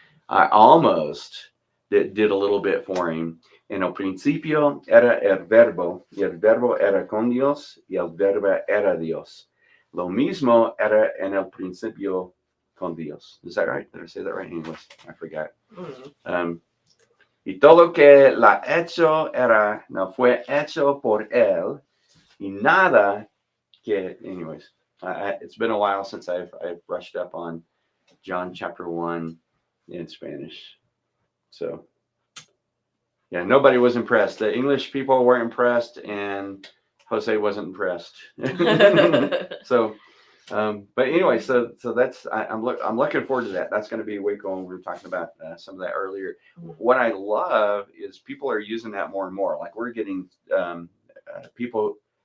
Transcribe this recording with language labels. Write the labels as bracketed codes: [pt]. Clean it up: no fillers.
[en] I almost did a little bit for him. [es] En el principio era el verbo, y el verbo era con Dios, y el verbo era Dios. Lo mismo era en el principio con Dios. [en] Is that right? Did I say that right in English? I forgot. [es] Y todo que la hecho no fue hecho por él, y nada que, [en] anyways, it's been a while since I've brushed up on John chapter 1 in Spanish. So, yeah, nobody was impressed. The English people weren't impressed, and Jose wasn't impressed. So, but anyway, so that's I'm looking forward to that. That's going to be a week when we were talking about some of that earlier. What I love is people are using that more and more. Like we're getting people